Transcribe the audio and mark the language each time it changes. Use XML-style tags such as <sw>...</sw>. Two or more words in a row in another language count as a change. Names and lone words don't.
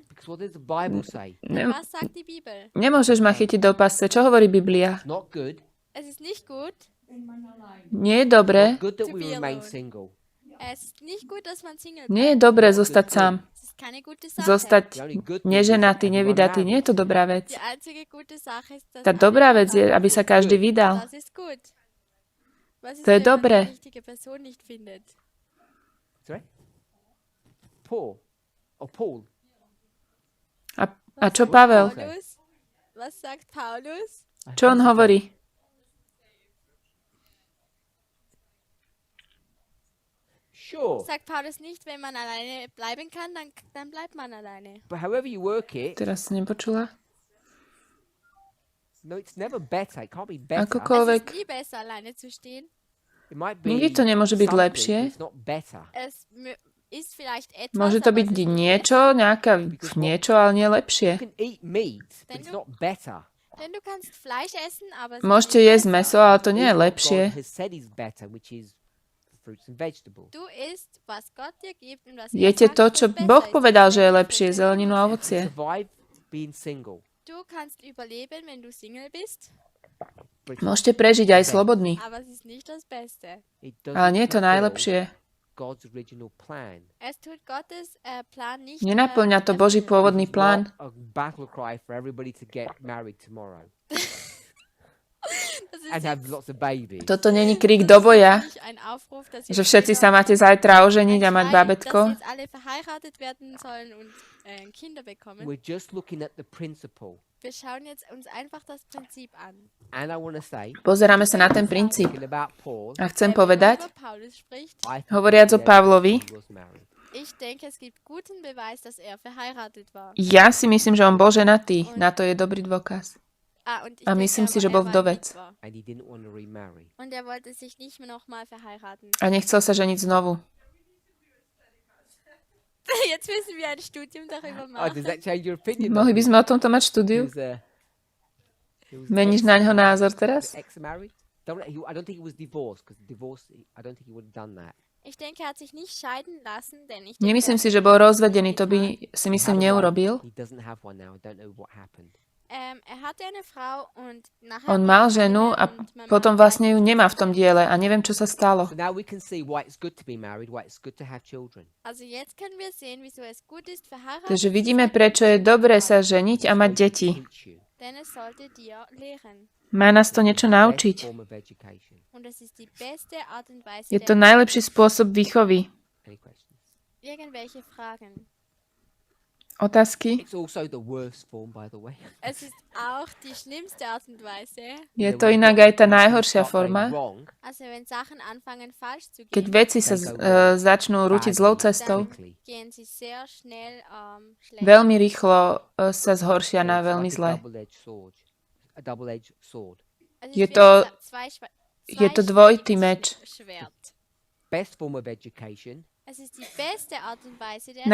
<en>because what does the Bible say?</en> <de>Was sagt die Bibel?</de> <sk>Nemôžeš ma chytiť do pasce. Čo hovorí Biblia?</sk> <en>It's not good.</en> <de>Es ist nicht gut.</de> <sk>Nie je dobré.</sk> <en>Not good that</en> <sk>To</sk> <en>we be remain alone. single.</en> <de>Es ist nicht gut, dass man Single</de> <sk>Nie je</sk> <de>bleibt.</de> <sk>dobré zostať sám.</sk> <de>Es ist keine gute Sache.</de> <sk>Zostať</sk> <en>The only good thing is that</en> <sk>neženatý,</sk> <en>everyone</en> <sk>nevydatý. Nie je to</sk> <en>marries.</en> <sk>dobrá vec.</sk> <de>Die einzige gute Sache ist, dass</de> <sk>Tá</sk> <de>alle</de> <sk>dobrá vec je,</sk> <de>heiraten.</de> <sk>aby sa každý vydal.</sk> <de>Das ist gut. Was ist,</de> <sk>To je</sk> <de>wenn man</de> <sk>dobré.</sk> <de>die richtige Person nicht findet?</de> <en>Sorry? Paul. Oh, Paul.</en> <sk>A čo Pavel?</sk> <de>Paulus? Was sagt Paulus?</de> <sk>Čo on hovorí?</sk> <en>Sure.</en> <de>Sagt Paulus nicht, wenn man alleine bleiben kann, dann bleibt man alleine.</de> <en>But however you work it,</en> <sk>Teraz som nepočula.</sk> <en>no, it's never better. It can't be better.</en> <de>Es</de> <sk>Akokoľvek.</sk> <de>ist nie besser, alleine zu stehen.</de> <en>It might be</en> <sk>Nikdy to nemôže byť</sk> <en>something,</en> <sk>lepšie.</sk> <en>but it's not better.</en> <de>Es ist vielleicht etwas,</de> <sk>Môže to</sk> <de>aber</de> <sk>byť</sk> <de>es ist nicht</de> <sk>niečo, niečo, ale nie</sk> <en>You</en> <sk>lepšie.</sk> <en>can eat meat, but Then it's you- not better.</en> <de>Denn du kannst Fleisch essen, aber es</de> <sk>Môžete</sk> <de>ist nicht</de> <sk>jesť</sk> <de>besser.</de> <sk>mäso, ale to nie je</sk> <en>Eat what</en> <sk>lepšie.</sk> <en>God has said is better, which is fruits and vegetables.</en> <de>Du isst, was Gott dir gibt und was</de> <sk>Jete</sk> <de>sagt,</de> <sk>to,</sk> <de>was</de> <sk>čo</sk> <de>besser</de> <sk>Boh</sk> <de>ist.</de> <sk>povedal, že je</sk> <de>Nämlich</de> <sk>lepšie,</sk> <de>Früchte und</de> <sk>zeleninu a</sk> <de>Gemüse.</de> <sk>ovocie.</sk> <en>Survive being single.</en> <de>Du kannst überleben, wenn du Single bist,</de> <en>But it's</en> <sk>Môžete prežiť aj slobodný,</sk> <de>aber es ist nicht das Beste.</de> <en>it</en> <sk>ale nie je to</sk> <en>fulfill</en> <sk>najlepšie.</sk> <en>God's original plan.</en> <de>Es tut Gottes Plan nicht.</de> <sk>Nenaplňa to Boží</sk> <de>erfüllen.</de> <sk>pôvodný</sk> <en>It's</en> <sk>plán.</sk> <en>not a battle cry for everybody to get married tomorrow</en> <de>Das ist</de> <en>and have</en> <de>jetzt</de> <en>lots of babies.</en> <sk>Toto není krík do boja,</sk> <de>nicht ein Aufruf, dass</de> <sk>že</sk> <de>jetzt</de> <sk>všetci</sk> <de>jeder</de> <sk>sa máte zajtra oženiť a mať</sk> <de>ein Schrei,</de> <sk>bábätko.</sk> <de>dass jetzt alle verheiratet werden sollen und Kinder bekommen.</de> <en>We're just looking at the principle.</en> <de>Wir schauen jetzt uns einfach das Prinzip an.</de> <en>And I want to say,</en> <sk>Pozeráme sa na ten princíp.</sk> <en>talking about Paul,</en> <sk>A chcem</sk> <de>Wenn man</de> <sk>povedať,</sk> <de>über Paulus spricht,</de> <en>I think</en> <sk>hovoriac</sk> <en>it's</en> <sk>o</sk> <en>evidence</en> <sk>Pavlovi,</sk> <en>he was married.</en> <de>ich denke, es gibt guten Beweis, dass er verheiratet war.</de> <sk>ja si myslím, že on bol ženatý. Na to je dobrý dôkaz.</sk> <de>Und ich</de> <sk>A</sk> <de>denke</de> <sk>myslím si,</sk> <de>aber,</de> <sk>že bol</sk> <de>er war</de> <sk>vdovec.</sk> <de>Witwer.</de> <en>And he didn't want to remarry.</en> <de>Und er wollte sich nicht mehr nochmal verheiraten.</de> <sk>A nechcel sa ženiť znovu.</sk> <de>Jetzt müssen wir ein Studium darüber</de> <en>Oh,</en> <de>machen.</de> <en>does that change your opinion?</en> <sk>Mohli by sme o tomto mať</sk> <en>He</en> <sk>štúdiu?</sk> <en>was, he was</en> <sk>Meníš na ňo názor teraz?</sk> <en>ex-married? I don't think he was divorced, because I don't think he would have done that.</en> <de>Ich denke, er hat sich nicht scheiden lassen, denn ich</de> <sk>Nemyslím</sk> <de>denke,</de> <sk>si, že bol rozvedený, to by si</sk> <en>He</en> <sk>myslím</sk> <en>had a wife.</en> <sk>neurobil.</sk> <en>He doesn't have one now. I don't know what happened.</en> <sk>On mal ženu a potom vlastne ju nemá v tom diele a neviem, čo sa stalo.</sk> <en>So now we can see why it's good to be married, why it's good to have children.</en> <sk>Takže vidíme, prečo je dobré sa ženiť a mať deti.</sk> <en>Teach you.</en> <sk>Má nás to niečo</sk> <en>Best</en> <sk>naučiť.</sk> <en>form of education.</en> <sk>Je to najlepší spôsob výchovy.</sk> <en>Any questions?</en> <de>Irgendwelche Fragen?</de> <sk>Otázky?</sk> <en>It's also the worst form, by the way.</en> <de>Es ist auch die schlimmste Art und Weise.</de> <sk>Je to inak aj tá najhoršia</sk> <en>Start going</en> <sk>forma,</sk> <en>wrong,</en> <de>Also wenn Sachen anfangen falsch zu</de> <sk>keď</sk> <de>gehen,</de> <sk>veci sa začnú rútiť zlou cestou.</sk> <en>quickly.</en> <de>gehen sie sehr schnell schlecht.</de> <sk>Veľmi rýchlo sa zhoršia na</sk> <en>It's</en> <sk>veľmi</sk> <en>like</en> <sk>zle.</sk> <en>a double-edged sword.</en> <de>Also</de> <sk>Je</sk> <de>es</de> <sk>to-</sk> <de>wird</de> <sk>je to dvojitý meč.</sk> <de>Schwert.</de> <en>Best form of education.</en> <de>Es ist die beste Art und Weise der</de>